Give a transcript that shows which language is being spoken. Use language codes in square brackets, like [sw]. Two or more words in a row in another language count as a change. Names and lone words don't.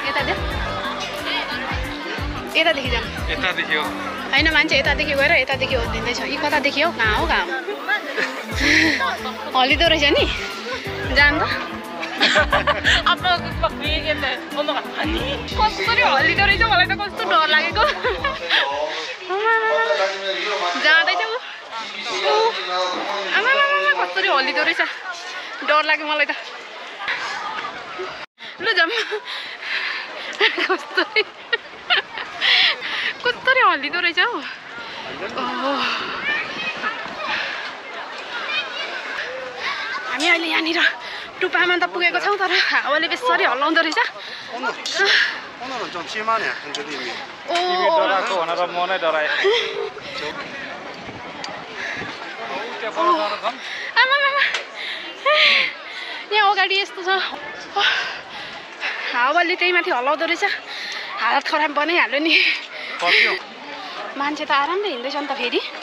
[ne] यतादेखि जाऊँ होइन मान्छे यतादेखि गएर यतादेखि हल्लिँदैछ यी कतादेखि हो कहाँ हो हल्लिँदो रहेछ नि जाऊँ त [ko] 아빠가 그 얘기했는데 엄마가 아니 [ne] कसरी हल्लिँदो रहेछ मलाई त कस्तो डर लागेको जाँदैछ ऊ आमा कसरी हल्लिँदो रहेछ डर लाग्यो मलाई त ल जाम कसरी हल्लिँदो रहेछ हौ हामी अहिले यहाँनिर टुप्पामा त पुगेको छौँ तर हावाले बेसरी हल्लाउँदो रहेछ [ko] 오늘은 좀 심하네 흔들림이. ओ [ne] डराएको भनेर म नै डराएँ आमामामा यहाँ अगाडि यस्तो छ हावाले त्यही माथि हल्लाउँदो रहेछ हालत खराब बनाइहाल्यो नि मान्छे त आरामले हिँड्दैछ नि त फेरि